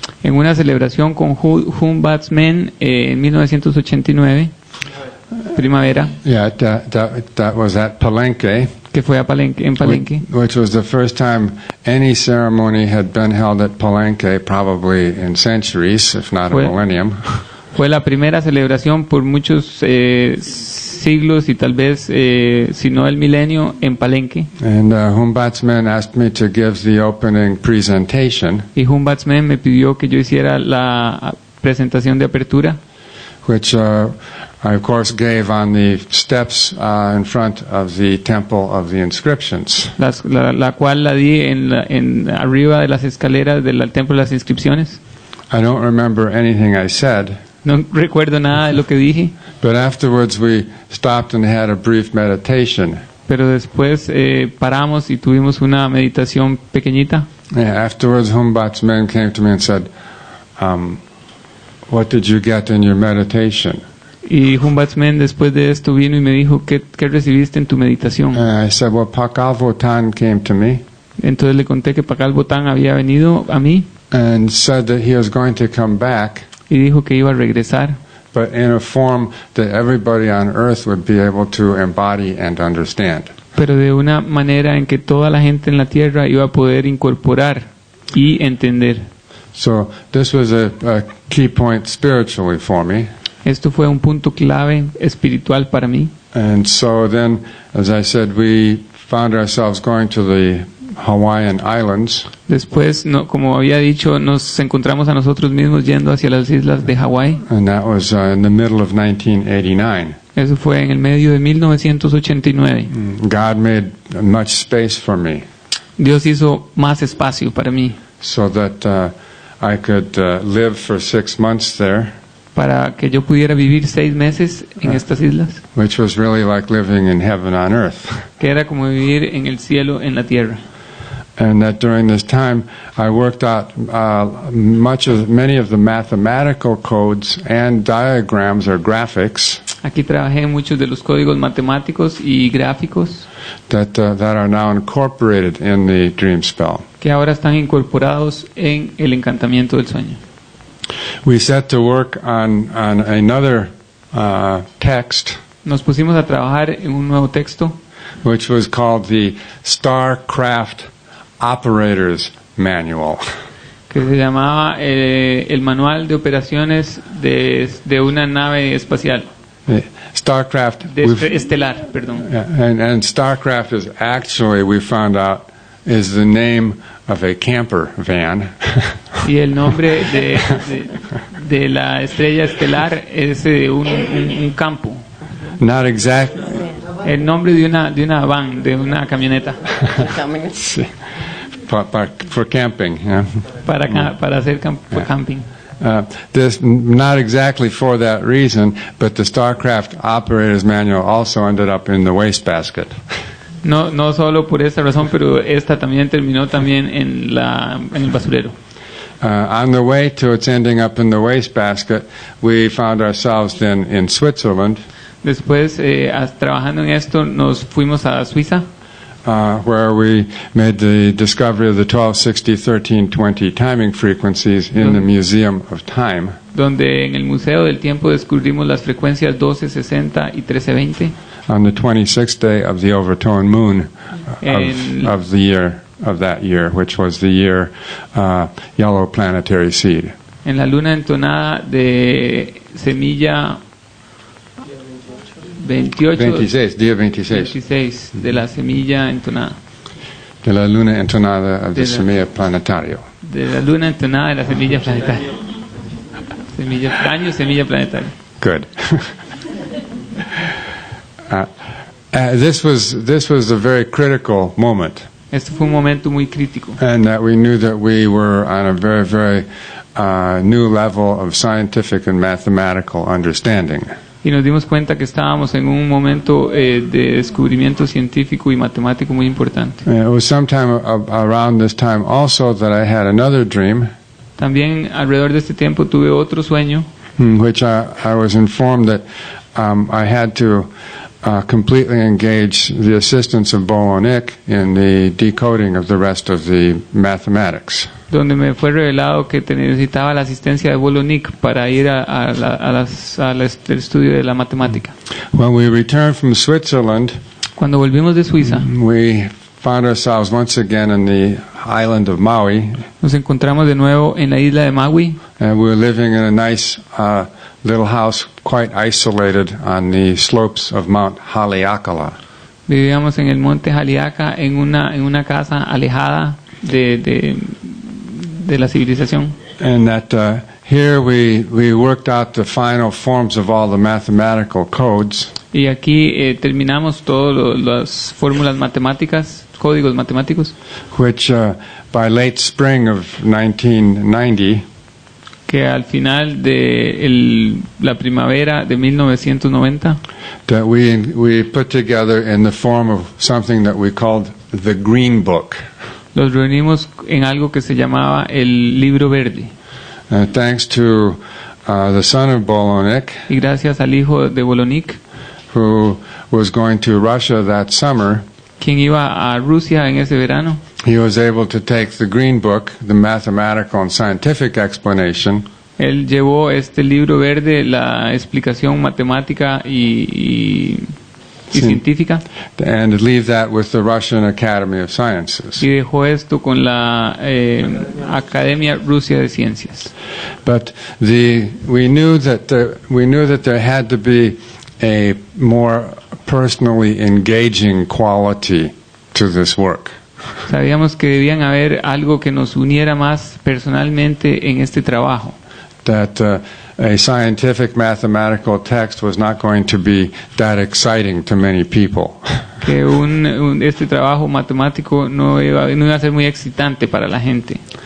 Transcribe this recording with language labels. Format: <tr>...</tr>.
<es>En una celebración con Humbatsmen en 1989, primavera,</es> <en>Yeah, that was at Palenque.</en> <es>que fue en Palenque,</es> <en>Which was the first time any ceremony had been held at Palenque, probably in centuries, if not a millennium.</en> <es>Fue la primera celebración por muchos siglos y tal vez, si no el milenio, en Palenque.</es> <en>And Humbatsmen asked me to give the opening presentation,</en> <es>Y Humbatsmen me pidió que yo hiciera la presentación de apertura,</es> <en>which I of course gave on the steps in front of the Temple of the Inscriptions.</en> <es>la cual la di en arriba de las escaleras del Templo de las Inscripciones.</es> <en>I don't remember anything I said,</en> <es>No recuerdo nada de lo que dije,</es> <en>but afterwards we stopped and had a brief meditation.</en> <es>pero después paramos y tuvimos una meditación pequeñita.</es> <en>Yeah, afterwards Humbatsmen came to me and said, what did you get in your meditation?</en> <es>Y Humbatsmen después de esto vino y me dijo, ¿qué recibiste en tu meditación?</es> <en>And I said, well, Pakal Votan came to me</en> <es>Entonces le conté que Pakal Botán había venido a mí</es> <en>and said that he was going to come back,</en> <es>y dijo que iba a regresar,</es> <en>but in a form that everybody on earth would be able to embody and understand.</en> <es>pero de una manera en que toda la gente en la tierra iba a poder incorporar y entender.</es> <en>So this was a key point spiritually for me.</en> <es>Esto fue un punto clave espiritual para mí.</es> <en>And so then, as I said, we found ourselves going to the Hawaiian Islands.</en> <es>Después, como había dicho, nos encontramos a nosotros mismos yendo hacia las islas de Hawái.</es> <en>And that was in the middle of 1989.</en> <es>Eso fue en el medio de 1989.</es> <en>God made much space for me</en> <es>Dios hizo más espacio para mí,</es> <en>so that I could live for 6 months there,</en> <es>para que yo pudiera vivir 6 meses en estas islas,</es> <en>which was really like living in heaven on earth.</en> <es>que era como vivir en el cielo en la tierra.</es> <en>And that during this time I worked out many of the mathematical codes and diagrams or graphics</en> <es>Aquí trabajé en muchos de los códigos matemáticos y gráficos</es> <en>that are now incorporated in the dream spell.</en> <es>que ahora están incorporados en el encantamiento del sueño.</es> <en>We set to work on another text,</en> <es>Nos pusimos a trabajar en un nuevo texto</es> <en>which was called the Starcraft Operator's Manual.</en> <es>que se llamaba el manual de operaciones de una nave espacial,</es> <en>Starcraft,</en> <es>estelar, perdón.</es> <en>and Starcraft is actually, we found out, is the name of a camper van.</en> <es>Y el nombre de la estrella estelar es un campo.</es> <en>Not exact.</en> <es>El nombre de una van, de una camioneta.</es> <en>For camping, yeah.</en> <es>Para hacer camping.</es> <en>This not exactly for that reason, but the Starcraft Operator's Manual also ended up in the wastebasket.</en> <es>No solo por esta razón, pero esta también terminó también en el basurero.</es> <en>On the way to its ending up in the wastebasket, we found ourselves then in Switzerland,</en> <es>Después, trabajando en esto, nos fuimos a Suiza,</es> <en>where we made the discovery of the 1260, 1320 timing frequencies in the Museum of Time.</en> <es>Donde en el Museo del Tiempo descubrimos las frecuencias 1260 y 1320.</es> <en>On the 26th day of the overtone moon of that year, which was the year yellow planetary seed.</en> <es>En la luna entonada de semilla 26 día 26. de la semilla entonada. De la luna entonada</es> <en>of the</en> <es>De la- semilla planetario. De la luna entonada de la semilla planetaria. Año semilla planetaria.</es> <en>Good. This was a very critical moment,</en> <es>Este fue un momento muy crítico.</es> <en>and that we knew that we were on a very, very new level of scientific and mathematical understanding.</en> <es>Y nos dimos cuenta que estábamos en un momento de descubrimiento científico y matemático muy importante.</es> <en>It was sometime around this time also that I had another dream,</en> <es>También alrededor de este tiempo tuve otro sueño</es> <en>in which I was informed that I had to completely engage the assistance of Bolonik in the decoding of the rest of the mathematics.</en> <es>donde me fue revelado que necesitaba la asistencia de Bolonik para ir al estudio de la matemática.</es> <en>When we returned from Switzerland,</en> <es>Cuando volvimos de Suiza,</es> <en>we found ourselves once again in the island of Maui,</en> <es>nos encontramos de nuevo en la isla de Maui</es> <en>and we were living in a nice little house quite isolated on the slopes of Mount Haleakala.</en> <es>Vivíamos en el monte Haleakala en una casa alejada de la civilización.</es> <en>And that here we worked out the final forms of all the mathematical codes,</en> <es>Y aquí terminamos todas las fórmulas matemáticas, códigos matemáticos,</es> <en>which by late spring of 1990,</en> <es>que al final de la primavera de 1990</es> <en>that we put together in the form of something that we called the Green Book.</en> <es>los reunimos en algo que se llamaba el libro verde.</es> <en>Thanks to the son of Bolonik,</en> <es>Y gracias al hijo de Bolonik,</es> <en>who was going to Russia that summer,</en> <es>quien iba a Rusia en ese verano,</es> <en>he was able to take the Green Book, the mathematical and scientific explanation,</en> <es>él llevó este libro verde, la explicación matemática y Sí. científica,</es> <en>and leave that with the Russian Academy of Sciences.</en> <es>y dejó esto con la Academia Rusia de Ciencias.</es> <en>But we knew that there had to be a more personally engaging quality to this work.</en> <es>Sabíamos que debían haber algo que nos uniera más personalmente en este trabajo.</es> <en>That a scientific mathematical text was not going to be that exciting to many people.</en> <es>Que este trabajo matemático no iba a ser muy excitante para la gente.</es>